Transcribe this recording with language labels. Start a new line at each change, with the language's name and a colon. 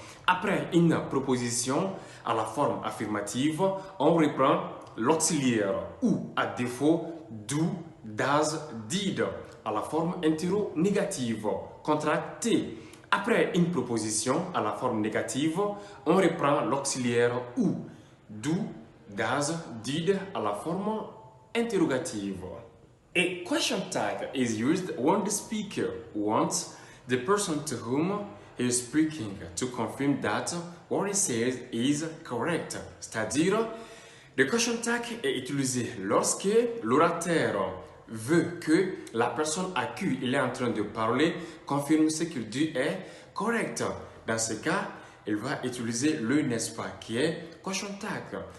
French: Après une proposition à la forme affirmative, on reprend l'auxiliaire ou à défaut do, does, did à la forme interrogative contractée. Après une proposition à la forme négative, on reprend l'auxiliaire ou do, does, did à la forme interrogative.
English: A question tag is used when the speaker wants the person to whom he is speaking to confirm that what he says is correct.
French: C'est-à-dire, le question tag est utilisé lorsque l'orateur veut que la personne à qui il est en train de parler confirme ce qu'il dit est correct. Dans ce cas, il va utiliser le n'est-ce pas qui est question tag.